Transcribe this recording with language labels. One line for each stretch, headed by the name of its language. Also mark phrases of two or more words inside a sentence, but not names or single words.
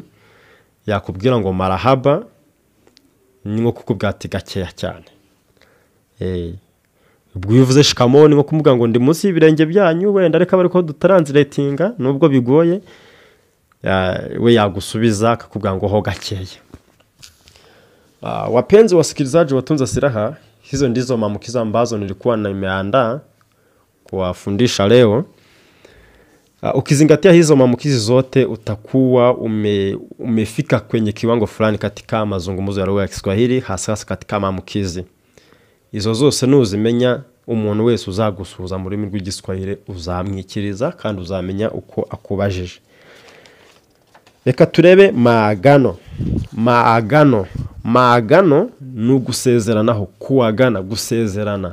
Kinyarwanda: Yakubwira ngo marahaba ni nko kukubwira ati gakeya cyane. Ubwo uvuze shikamo ni nko kumubwira ngo ndi munsi y'ibirenge byanyu, wenda reka bari ko dutranslatinga nubwo bigoye. We yagusubiza akakubwira ngo ho gakeya.
Swahili: Wapenzi wasikilizaji wa Tunza Silaha, hizo ndizo maamkizo ambazo nilikuwa nimeandaa kuwafundisha leo. Ukizingatia hizo maamukizi zote utakuwa umefika kwenye kiwango fulani katika mazungumzo ya lugha ya Kiswahili, hasa katika maamukizi.
Kinyarwanda: Izo zose nuzimenya, umuntu wese uzagusuhuza mu rurimi rw'igiswahili uzamwikiriza kandi uzamenya uko akubajije. Reka turebe maagano. Maagano ni ugusezeranaho, kuagana, gusezerana.